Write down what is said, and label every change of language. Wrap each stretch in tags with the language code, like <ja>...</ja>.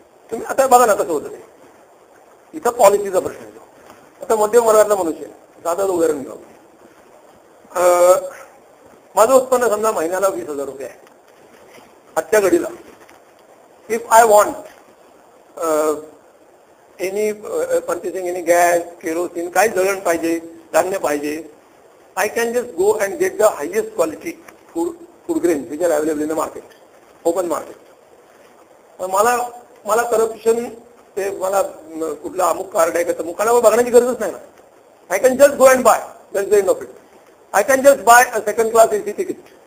<mr>तुम्ही आता बघा ना कसं होतं ते. इथं पॉलिसीचा प्रश्न येतो. आता मध्यम वर्गातला मनुष्य साधं उदाहरण घेऊ. माझं उत्पन्न समजा महिन्याला 20,000 रुपये आहे आजच्या घडीला.</mr> <en>if I want any purchasing any gas, kerosene,</en> <mr>काय जळण पाहिजे, धान्य पाहिजे,</mr> <en>I can just go and get the highest quality food grains which are available in the market, open market.</en> <mr>मला करप्शन ते मला कुठला अमुक कार्ड आहे का तमुक कार्ड बघण्याची गरजच नाही ना.</mr> <en>I can just go and buy. That's the end of it. I can just buy a second class AC ticket.</en>